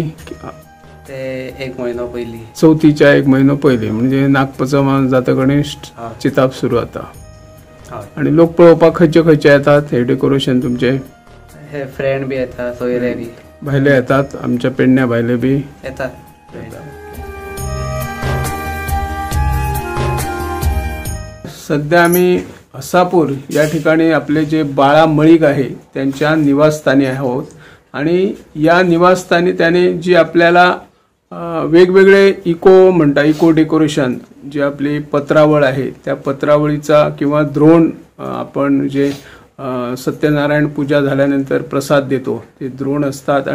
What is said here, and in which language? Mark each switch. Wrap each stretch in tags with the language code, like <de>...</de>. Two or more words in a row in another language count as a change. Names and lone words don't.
<kok>ते 1 म्हयनो पयलीं. चवथीच्या 1 म्हयनो पयलीं, म्हणजे नागपंचम जाता गणेश चिंताप सुरू जाता. आणि लोक पळोवपाक खंयचे खंयचे येतात हे डेकोरेशन तुमचे? हे फ्रेंड बी येतात, सोयरे बी. भायले येतात, आमच्या पेडण्या भायले बी येतात.</kok> <mr>सध्या आम्ही हसापूर या ठिकाणी आपले जे बाळा मळिक आहे त्यांच्या निवासस्थानी आहोत. आणि या निवासस्थानी त्याने जी आपल्याला वेगवेगळे</mr> <en>eco decoration,</en> <mr>जे आपली पत्रावळ आहे त्या पत्रावळीचा किंवा द्रोण, आपण जे सत्यनारायण पूजा झाल्यानंतर प्रसाद देतो ते द्रोण असतात.</mr>